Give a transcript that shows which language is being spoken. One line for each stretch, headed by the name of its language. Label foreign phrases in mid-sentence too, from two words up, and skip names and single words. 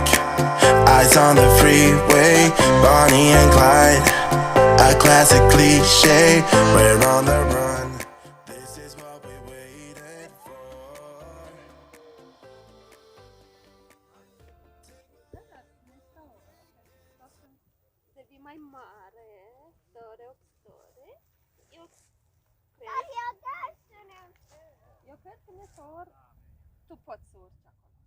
English: eyes on the freeway, Bonnie and Clyde, a classic cliche. We're on the run. This is what we waited for.
Romanian: Devii mai mare,
English: story, story.
Romanian: Eu cred că nesor, tu poți să urci acolo.